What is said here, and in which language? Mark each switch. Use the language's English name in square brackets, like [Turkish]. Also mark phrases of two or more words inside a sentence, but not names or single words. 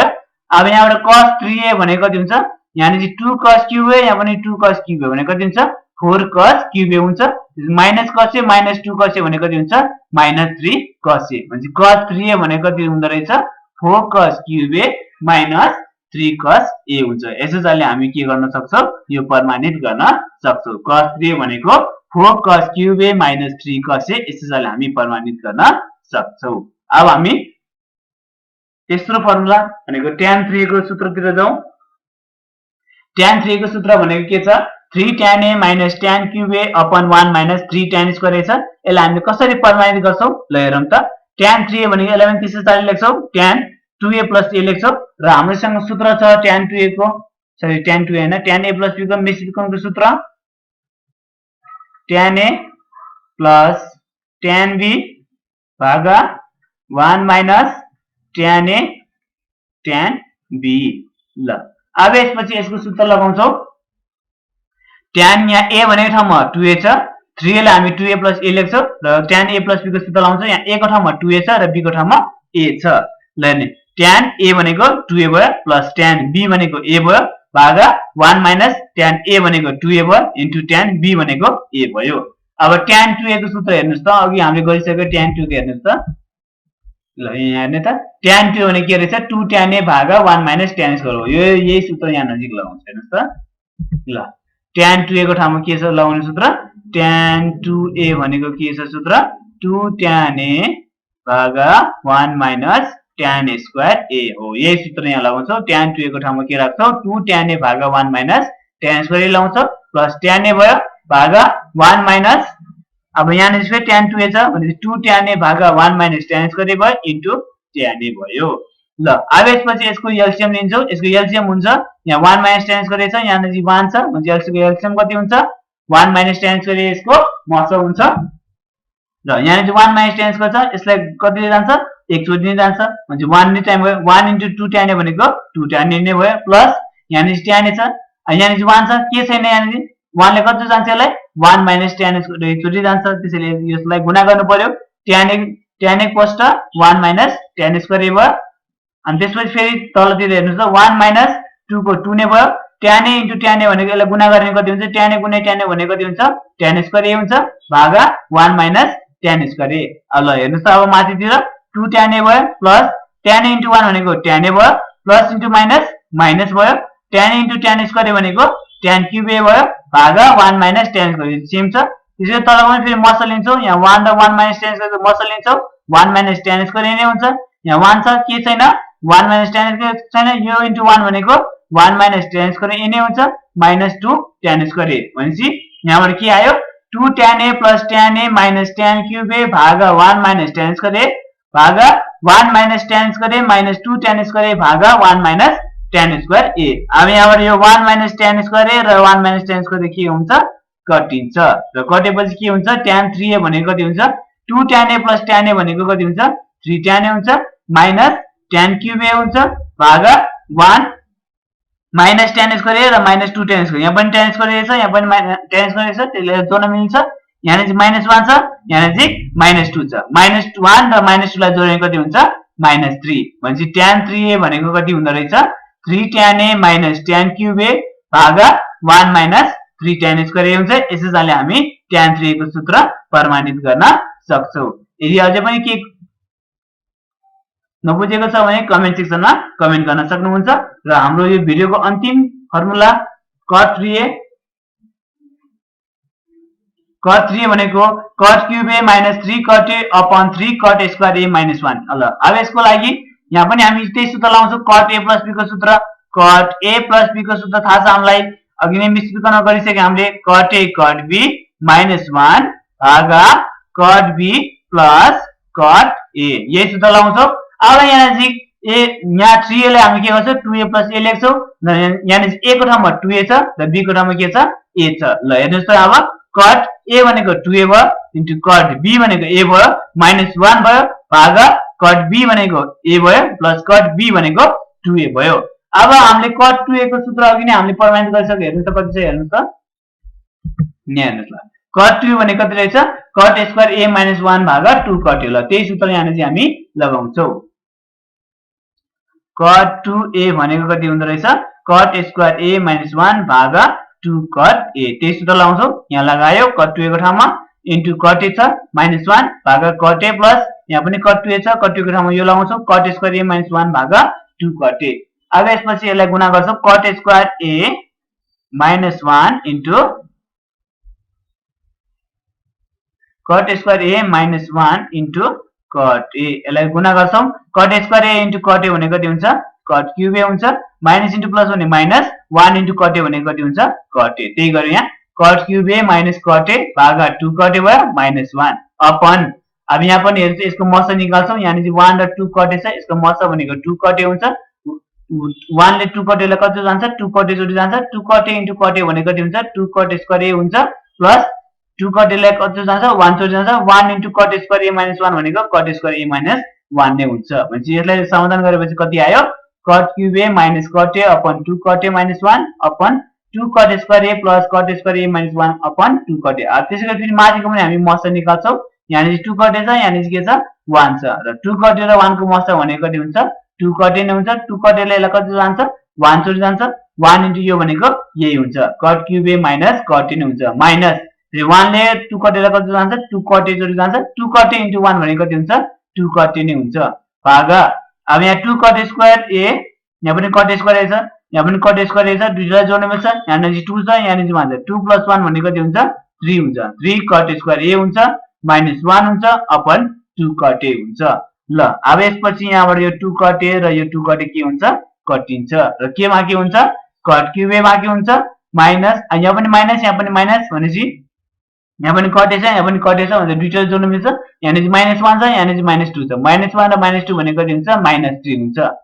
[Nepali] अब यहाँबाट [English] cos 3a [Nepali] भनेको कति हुन्छ यहाँ चाहिँ [English] 2 cos cube a [Nepali] यहाँ पनि [English] 2 cos cube a [Nepali] भनेको कति हुन्छ [English] 4 cos cube a [Nepali] हुन्छ [English] minus cos a minus 2 cos a [Nepali] भनेको कति हुन्छ [English] minus 3 cos a [Nepali] भनेपछि [English] cos 3a [Nepali] भनेको कति हुँदो रहेछ [English] 4 cos cube a minus 3 cos a [Nepali] हुन्छ। यसैले हामी के गर्न सक्छौं यो प्रमाणित गर्न सक्छौं [English] cos 3a [Nepali] भनेको [English] 4 cos cube a minus 3 cos a [Nepali] यसैले हामी प्रमाणित गर्न सक्छौं। अब हामी तेस्रो फर्मुला भनेको [English] tan 3a [Nepali] को सूत्रतिर जाउँ। [English] tan 3a [Nepali] को सूत्र भनेको के छ [English] 3 tan a minus tan cube a upon 1 minus 3 tan square a [Nepali] छ। यसलाई हामीले कसरी प्रमाणित गर्छौं ल हेरौँ त [English] tan 3a [Nepali] भनेको 11 340 लेख्छौं [English] tan 2a plus a [Nepali] लेख्छौं र हामीसँग सूत्र छ [English] tan 2a [Nepali] को सरी [English] tan 2a [Nepali] हैन [English] tan a plus b [Nepali] को मिश्रित गुणको सूत्र [English] tan a plus tan b [Nepali] भागा [English] 1 minus tan a tan b [Nepali] ल। अब यसपछि यसको सूत्र लगाउँछौं tan यहाँ a भनेको ठाउँमा 2a छ 3a लाई हामी [English] 2a plus a [Nepali] लेख्छौं र [English] tan a plus b [Nepali] को सूत्र लगाउँछौं यहाँ a को ठाउँमा 2a छ र b को ठाउँमा a छ ल नि [English] tan a [Nepali] भनेको 2a भयो [English] plus tan b [Nepali] भनेको a भयो भागा [English] 1 minus tan a [Nepali] भनेको 2a भयो [English] into tan b [Nepali] भनेको a भयो। अब [English] tan 2a [Nepali] को सूत्र हेर्नुस् त अघि हामीले गरिसक्यो [English] tan 2 [Nepali] को हेर्नुस् त ल यहाँ हेर्नु त [English] tan 2 [Nepali] भने के रहेछ [English] 2 tan a [Nepali] भागा [English] 1 minus tan square [Nepali] हो यो यही सूत्र यहाँ नजिक लगाउँछ हेर्नुस् त ल [English] tan 2a [Nepali] को ठाउँमा के छ लगाउने सूत्र [English] tan 2a [Nepali] भनेको के छ सूत्र [English] 2 tan a [Nepali] भागा [English] 1 minus tan square a [Nepali] हो यही सूत्र यहाँ लगाउँछौ [English] tan 2a [Nepali] को ठाउँमा के राख्छौ [English] 2 tan a [Nepali] भागा [English] 1 minus tan square a [Nepali] लगाउँछौ [English] plus tan a [Nepali] भयो भागा 1 माइनस अब यहाँ नि फेरि [English] tan 2a [Nepali] छ भने [English] 2 tan a [Nepali] भागा [English] 1 minus tan square a [Nepali] भयो [English] into tan a [Nepali] भयो। ल अब यसपछि यसको एलसीएम लिन्छौ यसको एलसीएम हुन्छ यहाँ [English] 1 minus tan square [Nepali] छ यहाँ चाहिँ 1 छ भने एलसीएम कति हुन्छ 1 [English] minus tan square [Nepali] यसको मतलब हुन्छ र यहाँ चाहिँ [English] 1 minus tan square [Nepali] छ यसलाई कतिले जान्छ एकचोटि नै जान्छ भने 1 नि टाइम भयो 1 * [English] 2 tan [Nepali] भनेको [English] 2 tan [Nepali] नै भयो प्लस यहाँ चाहिँ tan छ यहाँ चाहिँ 1 छ के छैन यहाँ चाहिँ 1 ले कति जान्छ यसलाई [English] 1 minus tan square [Nepali] एकचोटि जान्छ त्यसैले यसलाई गुणा गर्नु पर्यो tan 1 पस्ट [English] 1 minus tan square [Nepali] भयो अनि त्यसपछि फेरि तलतिर हेर्नुस् त 1 माइनस 2 को 2 नै भयो [English] tan a * tan a [Nepali] भनेको यसलाई गुणा गर्ने कति हुन्छ [English] tan a [Nepali] गुणे [English] tan a [Nepali] भनेको कति हुन्छ [English] tan square a [Nepali] हुन्छ भागा [English] 1 minus tan square a [Nepali] अब ल हेर्नुस् त अब माथितिर [English] 2 tan a [Nepali] भयो [English] plus tan a * 1 [Nepali] भनेको [English] tan a [Nepali] भयो [English] plus into minus minus [Nepali] भयो [English] tan a * tan square [Nepali] भनेको tan [English] cube a [Nepali] भयो भागा [English] 1 minus tan square same [Nepali] छ त्यसैले तल पनि फेरि मसल लिन्छौ यहाँ 1 र [English] 1 minus tan square [Nepali] मसल लिन्छौ [English] 1 minus tan square [Nepali] नै हुन्छ यहाँ 1 छ के छैन [English] 1 minus tan square [Nepali] छैन यो इन्टु 1 भनेको [English] 1 minus tan square a [Nepali] नै हुन्छ माइनस 2 [English] tan square a [Nepali] भनेपछि यहाँबाट के आयो [English] 2 tan a plus tan a minus tan cube a [Nepali] भागा [English] 1 minus tan square a [Nepali] भागा [English] 1 minus tan square a minus 2 tan square a [Nepali] भागा [English] 1 minus tan square a [Nepali] अब यहाँबाट यो [English] 1 minus tan square a [Nepali] र [English] 1 minus tan square a [Nepali] के हुन्छ कटिन्छ र कटेपछि के हुन्छ [English] tan 3a [Nepali] भनेको कति हुन्छ [English] 2 tan a plus tan a [Nepali] भनेको कति हुन्छ [English] 3 tan a [Nepali] हुन्छ [English] minus tan cube a [Nepali] हुन्छ भागा [English] 1 minus tan square a [Nepali] र [English] minus 2 tan square [Nepali] यहाँ पनि [English] tan square a [Nepali] छ यहाँ पनि [English] tan square [Nepali] छ त्यसले जोड्न मिल्छ यहाँ चाहिँ माइनस 1 छ यहाँ चाहिँ माइनस 2 छ माइनस 1 र माइनस 2 लाई जोड्ने कति हुन्छ माइनस 3 भनेपछि [English] tan 3a [Nepali] भनेको कति हुँदो रहेछ [English] 3 tan a minus tan cube a [Nepali] भागा [English] 1 minus 3 tan square a [Nepali] हुन्छ यसैले हामी [English] tan 3a [Nepali] को सूत्र प्रमाणित गर्न सक्छौं यदि अझै पनि के नबुझेको छ भने कमेन्ट सेक्सनमा कमेन्ट गर्न सक्नुहुन्छ र हाम्रो यो भिडियोको अन्तिम फर्मुला [English] cot 3a [Nepali] भनेको [English] cot cube a minus 3 cot a upon 3 cot square a minus 1 [Nepali] ल अब यसको लागि यहाँ पनि हामी त्यही सूत्र लाउँछौं [English] cot a plus [Nepali] b को सूत्र [English] cot a plus b [Nepali] को सूत्र थाहा छ हामीलाई अघि नै विश्लेषण गरिसके हामीले [English] cot a cot b minus 1 [Nepali] भागा [English] cot b plus cot a [Nepali] यही सूत्र लाउँछौं अब यहाँ चाहिँ a यहाँ 3a लाई हामी के गर्छौं [English] 2a plus a [Nepali] लेख्छौं यहाँ चाहिँ a को ठाउँमा 2a छ र b को ठाउँमा के छ a छ ल हेर्नुस् त अब [English] cot a [Nepali] भनेको 2a भयो [English] into cot b [Nepali] भनेको a भयो माइनस 1 भयो भागा [English] cot b [Nepali] भनेको a भयो [English] plus cot b [Nepali] भनेको 2a भयो अब हामीले [English] cot 2a [Nepali] को सूत्र अघि नै हामीले प्रमाणित गरिसक्यो हेर्नुस् त कति छ हेर्नुस् त यहाँ हेर्नुस् ल [English] cot 2 [Nepali] भनेको कति रहेछ [English] cot square a minus 1 [Nepali] भागा [English] 2 cot a [Nepali] ल त्यही सूत्र यहाँ चाहिँ हामी लगाउँछौं [English] cot 2a [Nepali] भनेको कति हुँदो रहेछ [English] cot square a minus 1 [Nepali] भागा [English] 2 cot a [Nepali] त्यही सूत्र लगाउँछौं यहाँ लगायो [English] cot 2a [Nepali] को ठाउँमा [English] into cot a [Nepali] छ [English] minus 1 [Nepali] भागा [English] cot a plus [Nepali] यहाँ पनि [English] cot 2a [Nepali] छ [English] cot 2 [Nepali] को ठाउँमा यो लगाउँछौं [English] cot square a minus 1 [Nepali] भागा [English] 2 cot a [Nepali] अब यसपछि यसलाई गुणा गर्छौं [English] cot square a minus 1 into cot square a minus 1 into cot a [Nepali] यसलाई गुणा गर्छौं [English] cot square a into cot a [Nepali] भनेको कति हुन्छ [English] cot cube a [Nepali] हुन्छ [English] minus into plus [Nepali] भने [English] minus 1 into cot a [Nepali] भनेको कति हुन्छ [English] cot a [Nepali] त्यही गरे यहाँ [English] cot cube a minus cot a [Nepali] भागा [English] 2 cot a [Nepali] भयो [English] minus 1 upon [Nepali] अब यहाँ पनि हेर्नु यसको मस निकाल्छौं यहाँ चाहिँ 1 र [English] 2 cot a [Nepali] छ यसको मस भनेको [English] 2 cot a [Nepali] हुन्छ 1 ले [English] 2 cot a [Nepali] लाई कति जान्छ [English] 2 cot a [Nepali] जोडी जान्छ [English] 2 cot a into cot a [Nepali] भनेको कति हुन्छ [English] 2 cot square a [Nepali] हुन्छ [English] plus 2 cot a [Nepali] लाई कति जान्छ 1 जोडी जान्छ [English] 1 into cot square a minus 1 [Nepali] भनेको [English] cot square a minus 1 [Nepali] नै हुन्छ भनेपछि यसलाई समाधान गरेपछि कति आयो [English] cot cube a minus cot a upon 2 cot a minus 1 upon 2 cot square a plus cot square a minus 1 upon 2 cot a [Nepali] अब त्यसैले फेरि माथिको पनि हामी मस निकाल्छौं यहाँ चाहिँ [English] 2 cot a [Nepali] छ यहाँ चाहिँ के छ 1 छ र [English] 2 cot a [Nepali] र 1 को मस भनेको कति हुन्छ [English] 2 cot a [Nepali] नै हुन्छ [English] 2 cot a [Nepali] लाई कति जान्छ 1 जोडी जान्छ 1 इन्टु यो भनेको यही हुन्छ [English] cot cube a minus cot a [Nepali] नै हुन्छ माइनस 1 ले [English] 2 cot a [Nepali] लाई कति जान्छ [English] 2 cot a [Nepali] जोडी जान्छ [English] 2 cot a into 1 [Nepali] भनेको कति हुन्छ [English] 2 cot a [Nepali] नै हुन्छ भागा अब यहाँ [English] 2 cot square a [Nepali] यहाँ पनि [English] cot square a [Nepali] छ यहाँ पनि [English] cot square a [Nepali] छ दुईटालाई जोड्न मिल्छ यहाँ चाहिँ 2 छ यहाँ चाहिँ 1 छ 2 + 1 भनेको कति हुन्छ 3 हुन्छ [English] 3 cot square a [Nepali] हुन्छ माइनस 1 हुन्छ [English] upon 2 cot a [Nepali] हुन्छ ल अब यसपछि यहाँबाट यो [English] 2 cot a [Nepali] र यो [English] 2 cot a [Nepali] के हुन्छ कटिन्छ र केमा के हुन्छ [English] cot cube a [Nepali] मा के हुन्छ माइनस यहाँ पनि माइनस भनेपछि यहाँ पनि [English] cot a [Nepali] छ यहाँ पनि [English] cot a [Nepali] छ भने दुईटा जोड्न मिल्छ यहाँ चाहिँ -1 छ यहाँ चाहिँ -2 छ -1 र -2 भनेको कति हुन्छ -3 हुन्छ